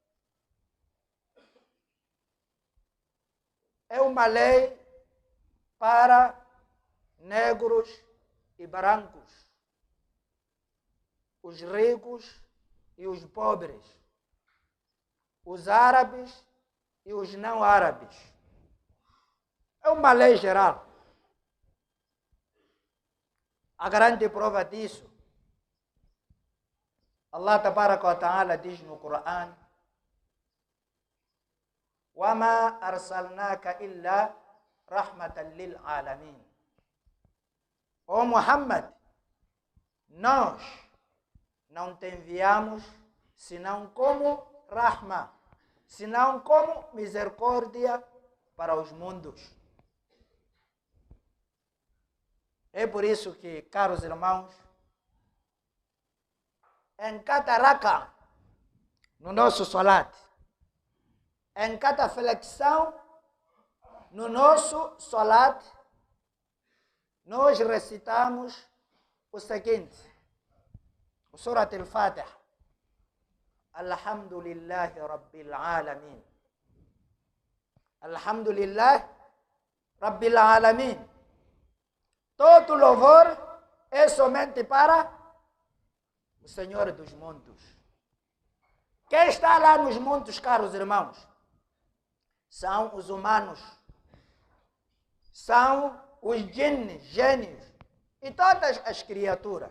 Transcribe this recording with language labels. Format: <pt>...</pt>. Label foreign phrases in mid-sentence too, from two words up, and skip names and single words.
<pt>É uma lei para negros e brancos, os ricos e os pobres, os árabes e os não árabes. É uma lei geral. A grande prova disso,</pt> <ar>الله تبارك وتعالى</ar> <pt>diz no Coran:</pt> <ar>وَمَا أَرْسَلْنَاكَ إِلَّا رَحْمَةً لِلْعَالَمِينَ.</ar> <pt>Ó Muhammad, nós não te enviamos senão como rahma, senão como misericórdia para os mundos. É por isso que, caros irmãos, em cada raka, no nosso salat, em cada flexão, no nosso salat, nós recitamos o seguinte: Surat al-Fatiha.</pt> <ar>الحمد لله رب العالمين. الحمد لله رب العالمين.</ar> <pt>Todo louvor é somente para o Senhor dos mundos. Quem está lá nos mundos, caros irmãos? São os humanos. São os gênios e todas as criaturas.</pt>